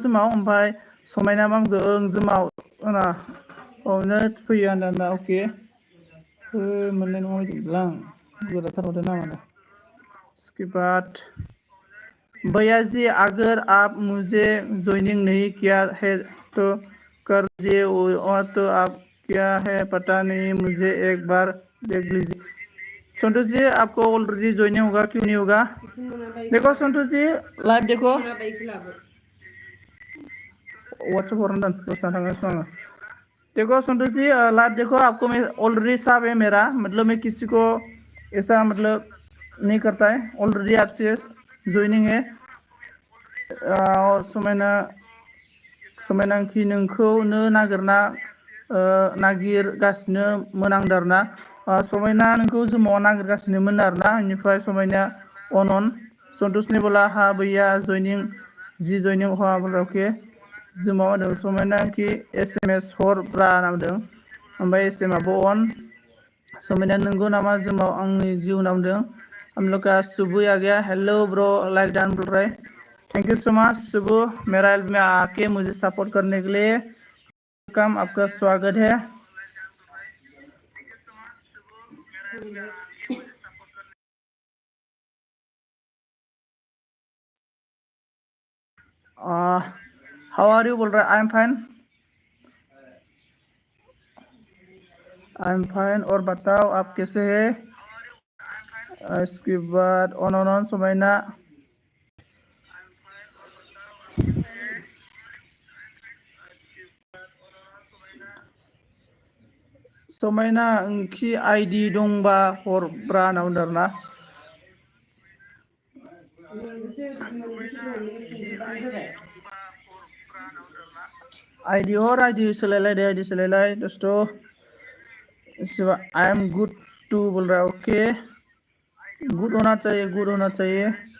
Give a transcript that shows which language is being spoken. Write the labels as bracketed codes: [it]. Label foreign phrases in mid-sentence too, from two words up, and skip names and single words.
[brx] जोमाव ओमफ्राय समायना मा बुंदों ओं जोमाव आंना औनो फैयो आंना अके मोननाय नङा बायदिब्ला आं गोराथार हरदों नामानो [hi] इसके बाद भैया जी अगर आप मुझे ज्वाइनिंग नहीं किया है तो कर दीजिए और तो आप क्या है पता नहीं मुझे एक बार देख लीजिए संतोष जी आपको ऑलरेडी ज्वाइनिंग होगा क्यों नहीं होगा देखो संतोष जी लाइव देखो व्हाट्सएप और दोस्ताना देखो संतोष जी लाइव देखो आपको मैं ऑलरेडी सब है मेरा मतलब मैं किसी को ऐसा मतलब नहीं करता है ऑलरेडी आपसे ज्वाइनिंग है [brx] समायना समायनाखि नोंखौनो नागिरना नागिरगासिनोमोन आं दारना समायना नोंखौ जोमाव नागिरगासिनोमोन आरोना बेनिफ्राय समायना अनन संतोषनि बोला [hi] हा भैया जयनिं जी [brx] जयनिं हा बोला अके जोमाव होदों समायनाखि SMS हर ब्रा होनना बुंदों ओमफ्राय SMS आबो अन समायना नंगौ नामा जोमाव आंनि जिउ होनना बुंदों [hi] हम लोग का सुबह आ गया। [en] hello bro, like done [hi] बोल रहे। [en] thank you so much [hi] सुबह, मेरा एल्ब में आके मुझे सपोर्ट करने के लिए। वेलकम, आपका स्वागत है। [en] how are you [hi] बोल रहा है। [en] I am fine, I am fine. [hi] और बताओ आप कैसे हैं। इसके बाद ऑन समाइना। [brx] समाइना ओंखि आईडी दंबा हरब्रा होनना बुंदों आरोना। आईडी सोलायलाय दे, आईडी सोलायलाय दोस्तों। [en] I am good too [hi] बोल रहा है। ओके, गुड होना चाहिए, गुड होना चाहिए।